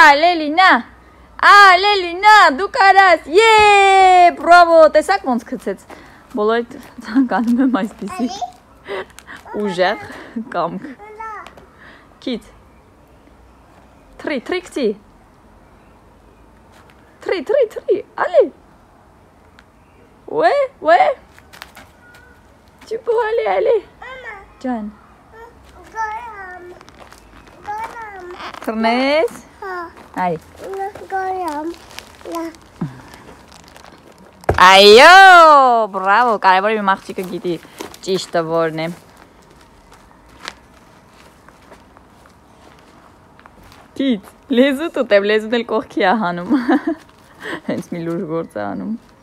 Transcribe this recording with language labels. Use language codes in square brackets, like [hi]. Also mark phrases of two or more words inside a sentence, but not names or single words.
[hy] Լելինա, դու կարաս։ Բրավո, տեսակ ոնց գցեց։ Բոլորը ցանկանում եմ այսպիսի ուժեղ կամք։ Քիթ։ Թրի։ Allez. [fr] Ouais. Tu peux aller. John. Trnes. Allez. [hy] Այո, բրավո, կարևորը մի աղջիկը գիտի ճիշտը որն է։ Քիթ, լեզուտ ուտեմ, լեզուն էլ կողքի է հանում։ Հենց մի լուրջ գործ է անում։